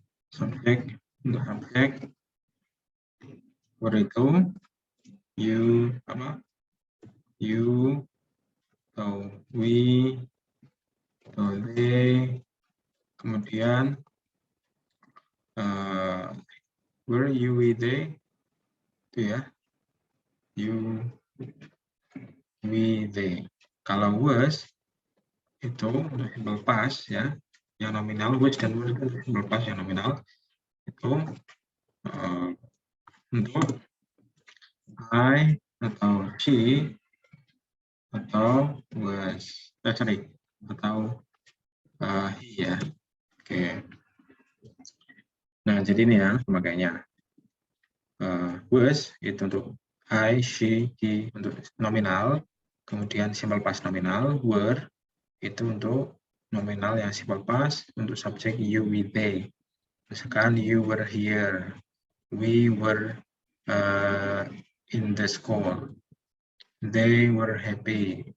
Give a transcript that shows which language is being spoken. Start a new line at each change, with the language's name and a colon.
Indonesian: Subjek untuk subjek were itu you apa?
English: You atau we atau they.
Indonesian: Kemudian were you, we, they itu ya.
English: You, we, they.
Indonesian: Kalau was itu untuk simple past ya, yang nominal was dan were itu simple past yang nominal itu untuk I atau she atau was atau he ya. Oke. Nah jadi ini ya pemakaiannya. Was itu untuk I, she, he untuk nominal, kemudian simple past nominal. Were itu untuk nominal yang simple past, untuk subjek you, we, they. Misalkan
English: you were here, we were in the school, they were happy.